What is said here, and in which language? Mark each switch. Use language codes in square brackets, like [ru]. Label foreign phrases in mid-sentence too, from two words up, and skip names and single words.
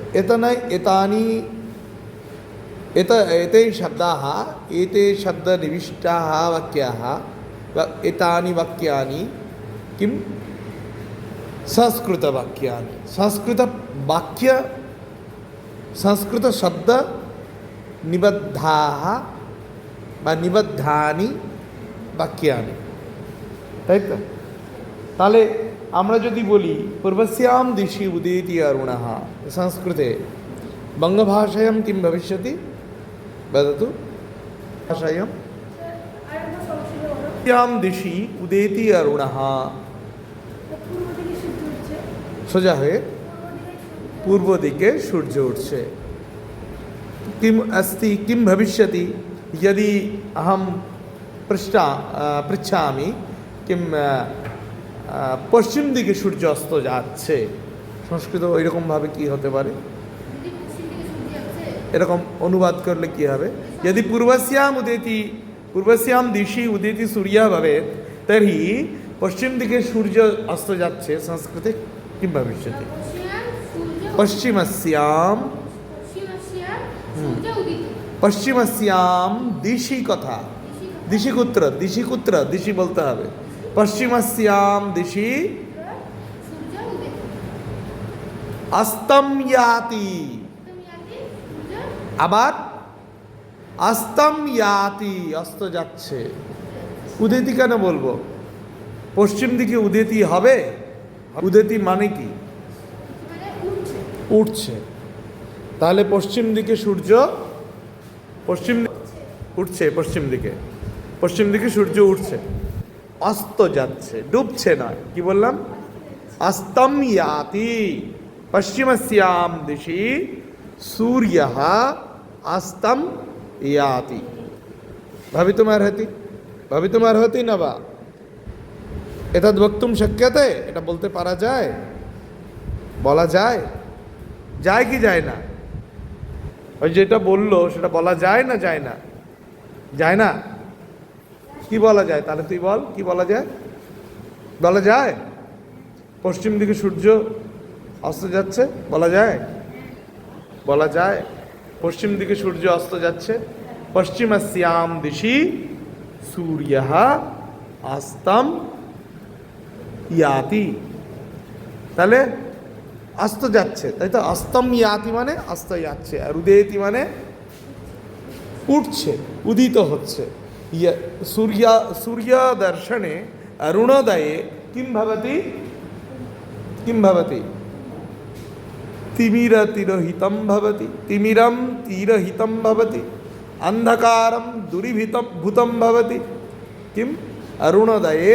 [sa] एते शब्दाः एते शब्दनिविष्टाः वाक्याः एतानि वाक्यानि किं संस्कृतवाक्यानि संस्कृतशब्दनिबद्धाः वा निबद्धानि वाक्यानि [bn] তাই তো তাহলে আমরা যদি বলি [sa] পূর্বস্যাম দিশি উদেতি অরুণः সংস্কৃতে বঙ্গভাষায়াं किं भविष्यति वदतु भाषायां পূর্বস্যাম দিশি উদেতি অরুণः [bn] সোজা হয়ে পূর্ব দিকে সূর্য উঠছে [sa] किम् अस्ति किं भविष्यति यदि अहं पृच्छामि किं [bn] পশ্চিম দিকে সূর্য অস্ত যাচ্ছে সংস্কৃত ওই রকম ভাবে কি হতে পারে এরকম অনুবাদ করলে কি হবে [sa] यदि पूर्वस्यां दिशि उदेति सूर्यः भवेत् तर्हि [bn] পশ্চিম দিকে সূর্য অস্ত যাচ্ছে [sa] संस्कृते किं भविष्यति पश्चिमस्यां दिशि कथा दिशि कुत्र दिशि [bn] বলতে হবে [sa] पश्चिमस्यां दिशि अस्तम याति [bn] আবার [sa] अस्तम याति [bn] अस्त যাচ্ছে উদেতি কেন বলবো পশ্চিম দিকে উদেতি হবে উদেতি মানে কি উঠছে তাহলে পশ্চিম দিকে সূর্য উঠছে পশ্চিম দিকে সূর্য উঠছে অস্ত যাচ্ছে ডুবছে নয় কি বললাম [sa] अस्तम याति पश्चिमस्यां दिशि सूर्यः अस्तम याति भवितुमर्हति न वा एतद् वक्तुं शक्यते [bn] এটা বলতে পারা যায় বলা যায় যায় কি যায় না ওই যেটা বললো সেটা বলা যায় না যায় না কি বলা যায় তাহলে তুই বল কি বলা যায় পশ্চিম দিকে সূর্য অস্ত যাচ্ছে বলা যায় পশ্চিম দিকে সূর্য অস্ত যাচ্ছে [sa] পশ্চিমস্যাম দিশি सूर्यः अस्तम याति [bn] তাহলে অস্ত যাচ্ছে তাই তো [sa] অস্তম ইয়াতি [bn] মানে অস্ত যাচ্ছে আর উদেতি মানে উঠছে উদিত হচ্ছে [sa] सूर्य दर्शने अरुणोदये किं भवति तिमिरतिरहितं भवति अंधकारं दूरीभूतं भवति किम् अरुणोदये